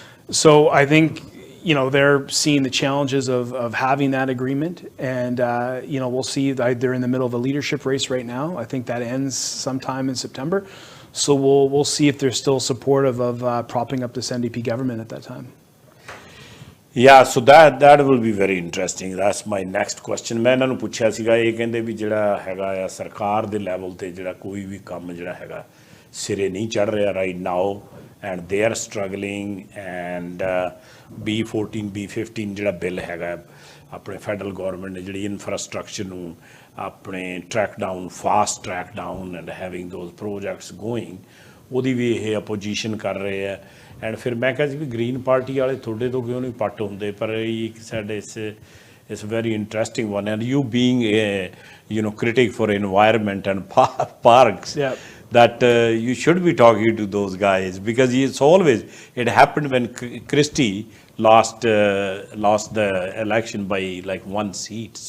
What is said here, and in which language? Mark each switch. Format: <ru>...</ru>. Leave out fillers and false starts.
<en>So I think they're seeing the challenges of having that agreement, and we'll see. They're in the middle of a leadership race right now. I think that ends sometime in September. So we'll see if they're still supportive of propping up this NDP government at that time. Yeah, so that will be very interesting. That's my next question.</en> <pa>ਮੈਂ ਇਹਨਾਂ ਨੂੰ ਪੁੱਛਿਆ ਸੀਗਾ, ਇਹ ਕਹਿੰਦੇ ਵੀ ਜਿਹੜਾ ਹੈਗਾ ਆ ਸਰਕਾਰ ਦੇ ਲੈਵਲ ਤੇ ਜਿਹੜਾ ਕੋਈ ਵੀ ਕੰਮ ਜਿਹੜਾ ਹੈਗਾ ਸਿਰੇ ਨਹੀਂ ਚੜ ਰਿਹਾ</pa> <en>right now, and they are struggling,</en> <pa>and B14 B15 ਜਿਹੜਾ ਬਿੱਲ ਹੈਗਾ ਆਪਣੇ ਫੈਡਰਲ ਗੌਰਮੈਂਟ ਨੇ ਜਿਹੜੀ ਇਨਫਰਾਸਟਰਕਚਰ ਨੂੰ ਆਪਣੇ track down,</pa> <en>fast track down and having those projects going,</en> <pa>ਉਹਦੀ ਵੀ ਇਹ ਅਪੋਜੀਸ਼ਨ ਕਰ ਰਹੇ ਆ। ਐਂਡ ਫਿਰ ਮੈਂ ਕਿਹਾ ਸੀ ਵੀ ਗ੍ਰੀਨ ਪਾਰਟੀ ਵਾਲੇ ਤੁਹਾਡੇ ਤੋਂ ਕਿਉਂ ਨਹੀਂ ਪੱਟ ਹੁੰਦੇ, ਪਰ ਇੱਕ ਸਾਡੇ ਇਸ</pa> <en>Very interesting one, and you being critic for environment and parks, that you should be talking to those guys, because it happened when Christie lost the election by like one seat.</en>